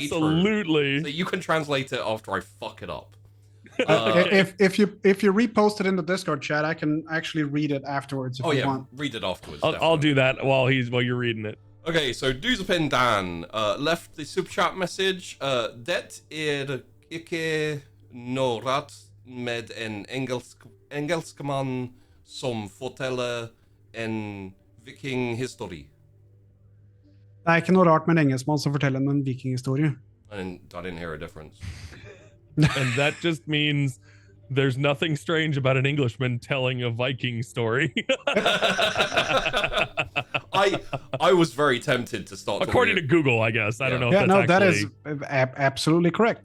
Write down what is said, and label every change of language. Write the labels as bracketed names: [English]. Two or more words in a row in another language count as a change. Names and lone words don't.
[English] absolutely. True. So you can translate it after I fuck it up. If you repost it in the Discord chat, I can actually read it afterwards. If you want. Read it afterwards. I'll do that while you're reading it. Okay, so Duzapin Dan left the super chat message. [Norwegian] Det ikke något med en engelskman som forteller en vikinghistorie. Det er ikke noe rart med en engelskmann som forteller en vikinghistorie. [English] I didn't hear a difference. And that just means there's nothing strange about an Englishman telling a Viking story. I was very tempted to start. According to Google, I guess. I don't know. That is absolutely correct.